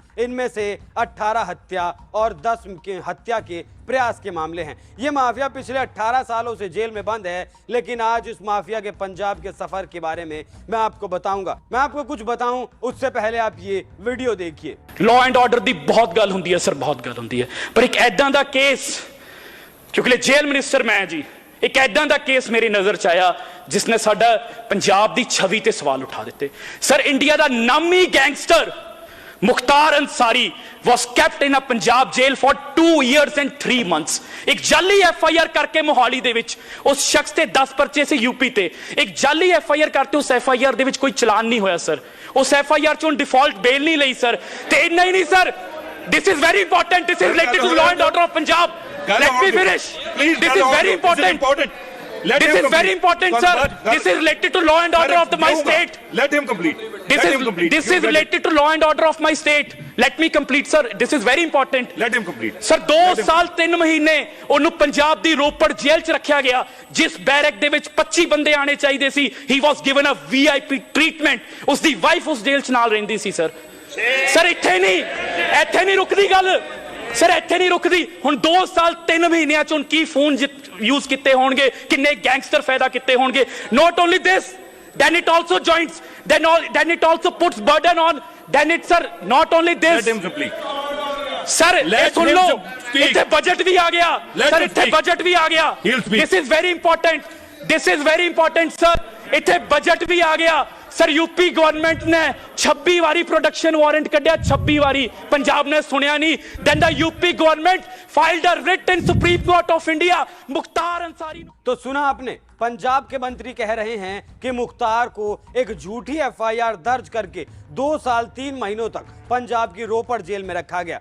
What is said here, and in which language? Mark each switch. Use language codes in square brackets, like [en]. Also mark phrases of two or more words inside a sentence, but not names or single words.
[hi] इनमें से 18 हत्या और 10 हत्या के प्रयास के मामले हैं। ये माफिया पिछले 18 सालों से जेल में बंद है, लेकिन आज इस माफिया के पंजाब के सफर के बारे में मैं आपको बताऊंगा। मैं आपको कुछ बताऊं उससे पहले आप ये वीडियो देखिए। [en] law and order [pa] ਕੀ ਬਹੁਤ ਗੱਲ ਹੁੰਦੀ ਹੈ ਸਰ, ਬਹੁਤ ਗੱਲ ਹੁੰਦੀ ਹੈ, ਪਰ ਇੱਕ ਇਦਾਂ ਦਾ ਕੇਸ, ਕਿਉਂਕਿ [en] jail minister [pa] ਮੈਂ ਜੀ, ਇੱਕ ਇਦਾਂ ਦਾ ਕੇਸ ਮੇਰੀ ਨਜ਼ਰ ਚ ਆਇਆ ਜਿਸਨੇ ਸਾਡਾ ਪੰਜਾਬ ਦੀ ਛਵੀ ਤੇ ਸਵਾਲ ਉਠਾ ਦਿੱਤੇ। ਸਰ ਇੰਡੀਆ ਦਾ ਨਾਮੀ ਗੈਂਗਸਟਰ ਮੁਖਤਾਰ ਅੰਸਾਰੀ [en] was kept in a पंजाब जेल for 2 years and 3 months। [pa] ਇੱਕ ਜਾਲੀ FIR ਕਰਕੇ ਮੋਹਾਲੀ ਦੇ ਵਿੱਚ ਉਸ ਸ਼ਖ਼ਸ ਤੇ 10 ਪਰਚੇ ਸੇ ਯੂਪੀ ਤੇ ਇੱਕ ਜਾਲੀ FIR ਕਰਤੇ ਉਸ FIR ਦੇ ਵਿੱਚ ਕੋਈ ਚਲਾਨ ਨਹੀਂ ਹੋਇਆ ਸਰ। उस FIR चों [en] default bail [pa] ਨਹੀਂ ਲਈ ਸਰ। ਤੇ ਇੰਨਾ ਹੀ ਨਹੀਂ ਸਰ, [en] this is very important, this is related to law and order of Punjab. Let me finish. This is very important. This is very important, sir. This is related to law and order of my state. Let him complete. This is related to law and order of my state. Let me complete, sir. This is very important. Let him complete. [pa] Sir 2 ਸਾਲ 3 ਮਹੀਨੇ ਉਹਨੂੰ ਪੰਜਾਬ ਦੀ ਰੋਪੜ ਜੇਲ੍ਹ 'ਚ ਰੱਖਿਆ ਗਿਆ, ਜਿਸ ਬੈਰਕ ਦੇ ਵਿੱਚ 25 ਬੰਦੇ ਆਣੇ ਚਾਹੀਦੇ ਸੀ। [en] He was given a VIP treatment. [pa] ਉਸ ਦੀ ਵਾਈਫ ਉਸ ਜੇਲ੍ਹ 'ਚ ਨਾਲ ਰਹਿੰਦੀ ਸੀ ਸਰ। ਸਰ ਇੱਥੇ ਨਹੀਂ ਰੁਕਦੀ ਗੱਲ सर, ਇੱਥੇ ਨਹੀਂ ਰੁਕਦੀ। ਹੁਣ 2 ਸਾਲ 3 ਮਹੀਨਿਆਂ ਚ ਕੀ ਫੋਨ ਯੂਜ਼ ਕੀਤੇ ਹੋਣਗੇ, ਕਿੰਨੇ ਗੈਂਗਸਟਰ ਫਾਇਦਾ ਕੀਤੇ ਹੋਣਗੇ। [en] Not only this, then it also joins, then it also puts burden on, then it sir not only this। Let him complete. [hi] सर सुन लो, [pa] ਇੱਥੇ ਬਜਟ ਵੀ ਆ ਗਿਆ ਸਰ, ਇੱਥੇ ਬਜਟ ਵੀ ਆ ਗਿਆ। [en] This is very important, this is very important sir। [pa] ਇੱਥੇ ਬਜਟ ਵੀ ਆ ਗਿਆ सर। [en] UP government [pa] ਨੇ 26 ਵਾਰੀ [en] production warrant [pa] ਕੱਢਿਆ, 26 ਵਾਰੀ, ਪੰਜਾਬ ਨੇ ਸੁਣਿਆ ਨਹੀਂ। [en] then the UP government filed a writ in Supreme Court of India मुख्तार अंसारी। [hi] तो सुना आपने, पंजाब के मंत्री कह रहे हैं कि मुख्तार को एक झूठी FIR दर्ज करके 2 साल 3 महीनों तक पंजाब की रोपड़ जेल में रखा गया।